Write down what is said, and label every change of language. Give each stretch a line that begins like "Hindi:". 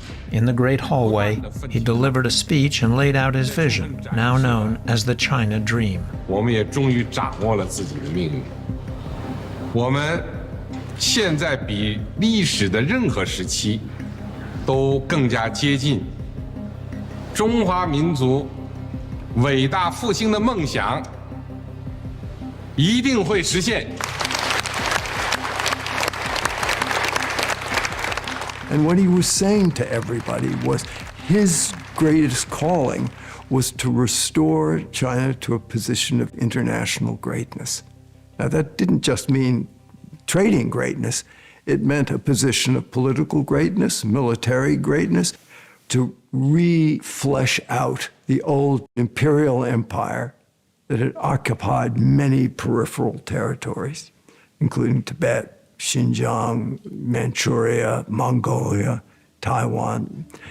English: In the Great Hallway, he delivered a speech and laid out his vision, now known as the China Dream.
Chinese: 我们也终于掌握了自己的命运。我们现在比历史的任何时期都更加接近中华民族伟大复兴的梦想一定会实现。
English: And what he was saying to everybody was his greatest calling was to restore China to a position of international greatness. Now, that didn't just mean trading greatness. It meant a position of political greatness, military greatness, to re-flesh out the old imperial empire that had occupied many peripheral territories, including Tibet, Xinjiang, Manchuria, Mongolia, Taiwan.